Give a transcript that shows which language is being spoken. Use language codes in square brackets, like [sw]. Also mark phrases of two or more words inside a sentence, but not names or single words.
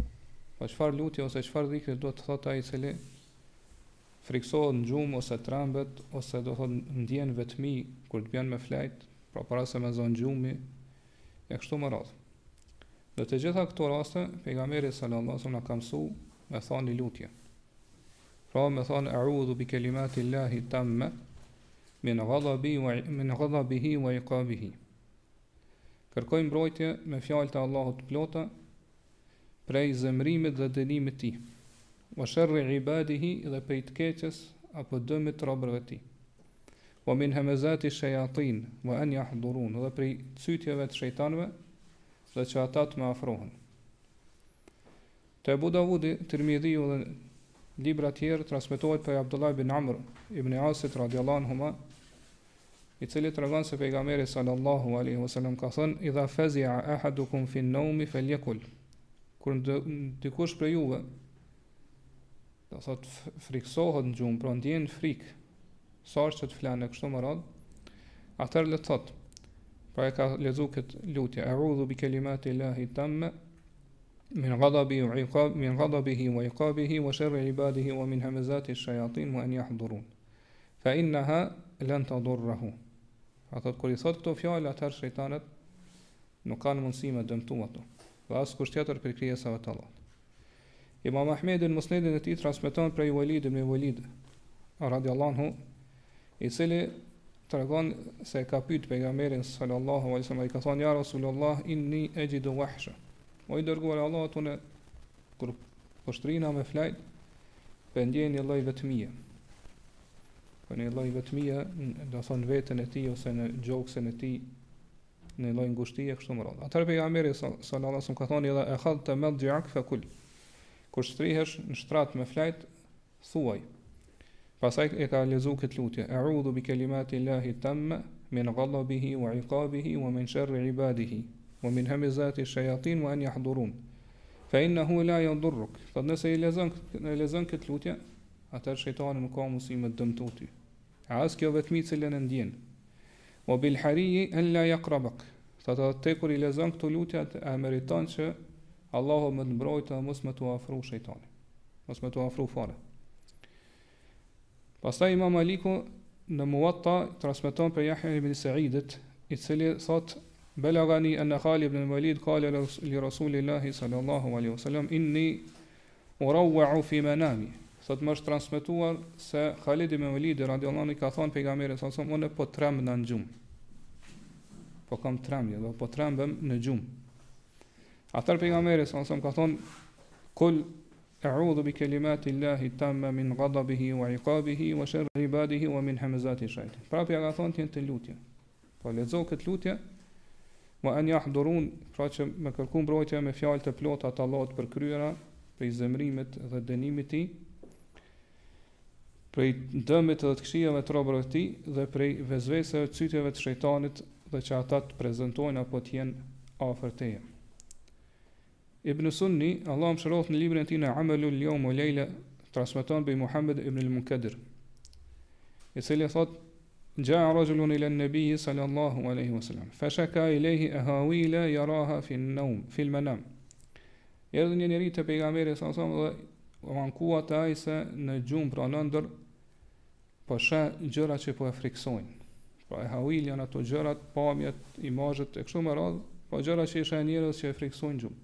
[sq] Po çfarë lutje ose çfarë dhikri do të thot ai i cili friksohet në gjumë ose trembet ose do thot ndjen vetmi kur të bjen me flajt, pra para se me zonë gjumi e kështu më radhë. Në të gjitha këto raste, pejgamberi [ar] صلى الله عليه وسلم [sq] na ka mësuar me thani lutje. Pra me thani [ar] أعوذ بكلمات الله التامة من غضبه وعقابه. [sq] Kërkoj mbrojtje me fjalët e Allahut të plota prej zemrimit dhe dënimit të tij, [ar] وشر عباده [sq] dhe prej të keqes apo dëmit të robërve të tij, [ar] ومن همزات الشياطين وأن يحضرون, [sq] dhe prej cytjeve të shejtanëve dhe që ata të më afrohen. Te Abu Davudi, Tirmidhiu dhe libra tjerë transmetohet për Abdullah ibn Amr ibn Asit [ar] رضي الله عنهما, [sq] i cili tregon se pejgamberi [ar] صلى الله عليه وسلم [sq] ka thënë: [ar] "إذا فزع أحدكم في النوم فليقل." [sq] Kur dikush prej juve, do thot friksohet në gjumë, pra ndjen frikë, sa që të flanë kështu më radh, atëherë le të thot, pra e ka lexuar këtë lutje: [ar] "أعوذ بكلمات الله التامة من غضبه وعقابه وشر عباده ومن همزات الشياطين وأن يحضرون. فإنها لن تضره." [sq] Ato kur i thot këto fjalë, atëherë shejtanët nuk kanë mundësi me dëmtu ato, dhe as kusht tjetër për krijesave të Allahut. Imam Ahmedi në musnedin e tij transmeton prej Walid ibn Walid [ar] رضي الله عنه, [sq] i cili tregon se ka pyet pejgamberin [ar] صلى الله عليه وسلم, [sq] i ka thonë: [ar] "يا رسول الله إني أجد وحشة." [sq] O i dërguar e Allahut, unë kur poshtrina me flajt, për ndjen një lloj vetmie. Po një lloj vetmie, do thonë veten e tij ose në gjoksin e tij, në lloj ngushtie kështu më radh. Atëherë pejgamberi [ar] صلى الله عليه وسلم [sq] ka thonë: [ar] "إذا أخذت مضجعك فقل." [sq] Kur shtrihesh në shtrat me flajt, thuaj. Pastaj e ka lexuar këtë lutje: [ar] "أعوذ بكلمات الله التامة من غضبه وعقابه ومن شر عباده ومن همزات الشياطين وأن يحضرون. فإنه لا يضرك." [sq] Po nëse i lexon këtë lutje, atëherë shejtani nuk ka mundësi me dëmtu ty. As kjo vetmi cilën e ndjen. [ar] وبالحري أن لا يقربك. [sq] Thotë te kur i lexon këtë lutje, e meriton që Allahu më të mbrojtë mos më të afro shejtani. Mos më të afro fare. Pastaj Imam Maliku në Muwatta transmeton për Yahya ibn Sa'idit, i cili thot: [ar] "بلغني أن خالد بن الوليد قال لرسول الله صلى الله عليه وسلم إني أروع في منامي." [sq] Thot më është transmetuar se Khalid ibn Walid [ar] رضي الله عنه [sq] ka thonë pejgamberit [ar] صلى الله عليه وسلم: [sq] "Unë po tremb në gjumë." Po kam trembje, do po trembem në gjumë. Atëherë pejgamberi [ar] صلى الله عليه وسلم [sq] ka thonë: [ar] "قل أعوذ بكلمات الله التامة من غضبه وعقابه وشر عباده ومن همزات الشياطين." [sq] Prapë ja ka thonë ti të lutje. Po lexo këtë lutje: [ar] "وأن يحضرون", [sq] pra që me kërku mbrojtje me fjalë të plota të Allahut për kryera, prej zemrimit dhe dënimit të tij, prej dëmit dhe të këqijave të robërve të tij dhe prej vezveseve të cytjeve të shejtanit dhe që ata të prezantojnë apo të jenë afër teje. Ibn Sunni, Allah më shëroft në librin e tij në Amalul Yawm wa Layla, transmeton bi Muhammad ibn al-Munkadir, i cili thot: [ar] "جاء رجل إلى النبي صلى الله عليه وسلم فشكا إليه أهاويل يراها في النوم في المنام." [sq] Erdhi një njeri te pejgamberi [ar] صلى الله عليه وسلم [sq] dhe u ankua te ai se në gjumë, pra në ndër, po sheh gjëra që po e friksojnë. Pra e hawil janë ato gjërat, pamjet, imazhet e kështu me radhë, po gjëra që i sheh njerëz që e friksojnë gjumë.